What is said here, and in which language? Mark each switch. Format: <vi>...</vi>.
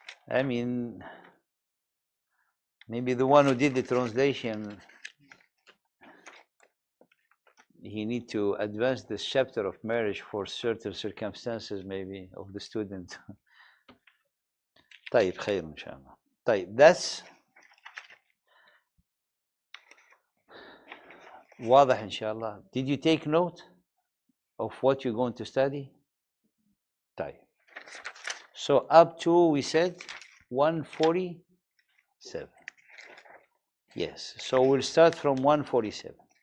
<en>I mean, maybe the one who did the translation, he need to advance this chapter of marriage for certain circumstances, maybe, of the student.</en> <ar>طيب خير إن شاء الله. طيب,</ar> <en>that's</en> <ar>واضح إن شاء الله.</ar> <en>Did you take note of what you're going to study? طيب. So up to, we said, 147. Yes, so we'll start from 147.</en>